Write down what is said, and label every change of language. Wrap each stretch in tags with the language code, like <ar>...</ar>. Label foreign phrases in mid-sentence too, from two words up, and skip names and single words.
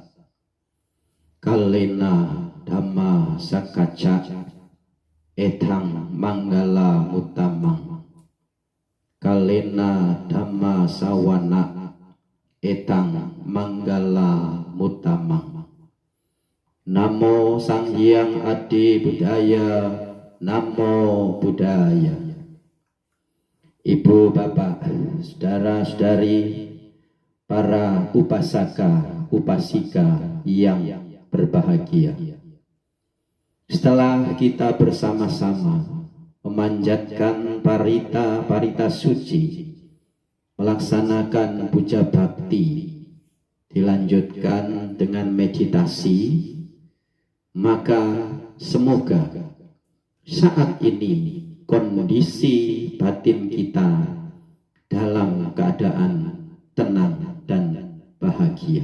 <pi>Kalena dhamma sakacca etang manggala mutamang. Kalena dhamma sawana etang manggala mutamang.</pi> <kaw>Namo Sang Hyang Adi Budaya.</kaw> <pi>Namo Buddhaya.</pi> <id>Ibu, bapak, saudara-saudari, para upasaka, upasika yang berbahagia. Setelah kita bersama-sama memanjatkan parita suci, melaksanakan puja bakti, dilanjutkan dengan meditasi, maka semoga saat ini kondisi batin kita dalam keadaan tenang dan bahagia.</id>